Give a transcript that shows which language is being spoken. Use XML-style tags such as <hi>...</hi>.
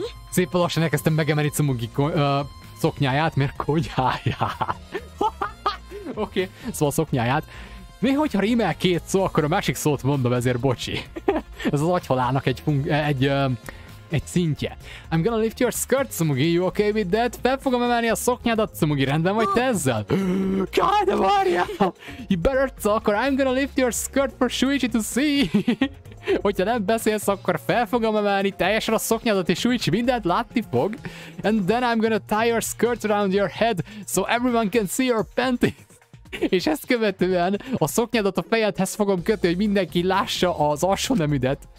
<hu>Szépen lassan elkezdtem megemelni Tsumugi szoknyáját, mert konyháját. Oké, szóval szoknyáját. Mi, hogyha rímel két szó, akkor a másik szót mondom, ezért bocsi. Ez az agyhalának egy szintje.</hu> <en>I'm gonna lift your skirt, Tsumugi, you okay with that?</en> <hu>Fel fogom emelni a szoknyádat, Tsumugi, rendben vagy te ezzel? Kaj, de várjál!</hu> <en>You better talk, or I'm gonna lift your skirt for Shuichi to see!</en> <hu>Hogyha nem beszélsz, akkor fel fogom emelni teljesen a szoknyádat, és Shuichi mindent látni fog.</hu> <en>And then I'm gonna tie your skirt around your head, so everyone can see your panties.</en> <hu>És ezt követően a szoknyádat a fejedhez fogom kötni, hogy mindenki lássa az alsóneműdet.</hu>